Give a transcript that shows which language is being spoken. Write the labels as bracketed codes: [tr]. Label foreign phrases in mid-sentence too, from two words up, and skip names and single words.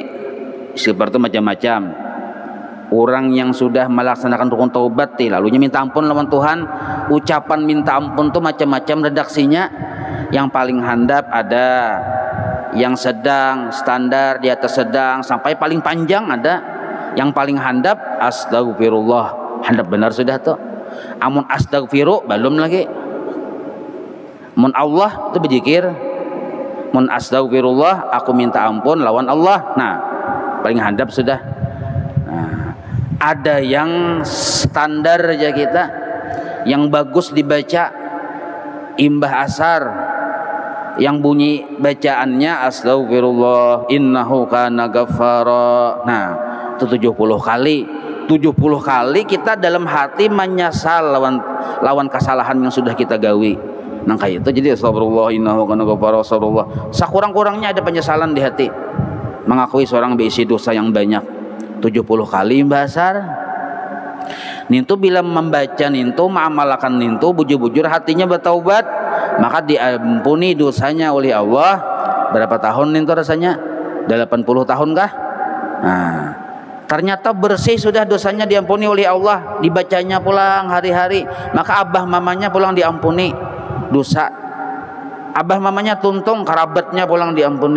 [bjn] Istighfar itu macam-macam. Orang yang sudah melaksanakan rukun taubat lalunya minta ampun lawan Tuhan. Ucapan minta ampun itu macam-macam redaksinya. Yang paling handap ada, yang sedang, standar, di atas sedang, sampai paling panjang ada. Yang paling handap astagfirullah, handap benar sudah tuh. Amun astagfiru belum lagi. Mun Allah itu berzikir, mun astagfirullah aku minta ampun lawan Allah. Nah, paling handap sudah. Nah, ada yang standar aja kita, yang bagus dibaca imbah asar, yang bunyi bacaannya [ar] أستغفر الله إنه كان غفارا. [bjn] Nah, itu 70 kali. 70 kali kita dalam hati menyesal lawan kesalahan yang sudah kita gawi. Nah, kayak itu. Jadi [ar] أستغفر الله إنه كان غفارا, [bjn] astagfirullah. Sakurang-kurangnya ada penyesalan di hati, mengakui seorang berisi dosa yang banyak. 70 kali basar. Nintu bila membaca nintu, mengamalkan nintu, bujur-bujur hatinya bertaubat, maka diampuni dosanya oleh Allah. Berapa tahun nintu rasanya? 80 tahun kah? Nah, ternyata bersih sudah dosanya, diampuni oleh Allah, dibacanya pulang hari-hari, maka abah mamanya pulang diampuni dosa, abah mamanya tuntung kerabatnya pulang diampuni.